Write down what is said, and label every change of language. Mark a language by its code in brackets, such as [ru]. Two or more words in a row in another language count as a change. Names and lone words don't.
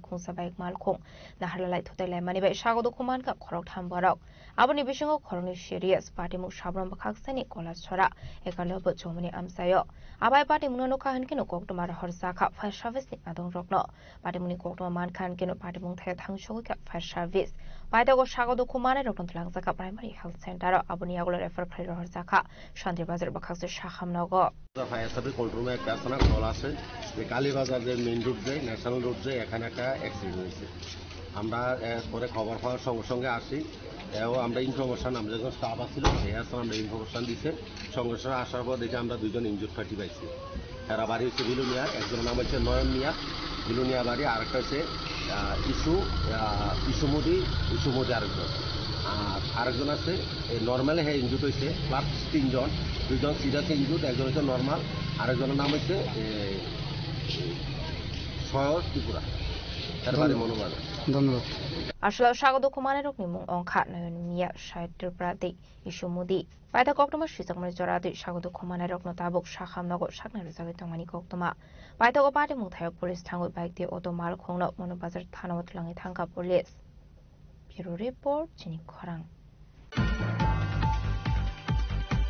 [trp] khungsa bike malkhong nahalai thotailai mani bai sagodo khuman ka khorok tham borok aboni bisingo khorokni serious patimung sabron bakhakseni kolasura ekalabo chomani amsayo abai patimung no kahan kino koktomar horsakha [en] fire service [trp] ni adong rokno patimuni koktoma mankhan kino patimung thaya thangshogoi ka [en] fire service [trp] Paitago sagodo khumane rokno tlangjaka [en] primary health center [trp] aboni yagulo refer khairo horsakha Shanti bazar bakhakse shakhamnogo [en] fire service control rume [bn] একটা থানা কল আছে যে কালীবাজার যে [en] main road [bn] যে [en] national road [bn] যে এখানে একটা অ্যাক্সিডেন্ট হয়েছে আমরা পরে খবর পাওয়ার সঙ্গে সঙ্গে আসি এবং আমরা ইনফরমেশন আমরা যখন স্টাফ আসছিল সেই আসলে আমরা ইনফরমেশন দিচ্ছে সঙ্গে সঙ্গে আসার পর দেখে আমরা দুইজন [en] injure party [bn] পাইছি এরা বাড়ি হচ্ছে বিলুনিয়া একজনের নাম হচ্ছে নয়ন মিয়া বিলুনিয়া বাড়ি আরেকটা হচ্ছে ইসুমুদি আরেকজন আর আরেকজন আছে নর্মালে হ্যাঁ ইনজুর হয়েছে প্লাস 3 জন দুইজন [en] serious injure [bn] একজন হচ্ছে নর্মাল আরেকজনের নাম হচ্ছে সয়স ত্রিপুরা তার বাড়ি মনোমান ধন্যবাদ [trp] Aslo sagodo khumane rokni mung ongkha nayon miya shaitur prati isumudi paita koktoma shisakmani jorati sagodo khumane rokno tabuk shakhamnogo sakna rizagi tongmani koktoma paita go pati mung thayok police thangoi bike ti auto mal khongno monobazar thanawat langi thangka police [en] bureau report [trp] chini khorang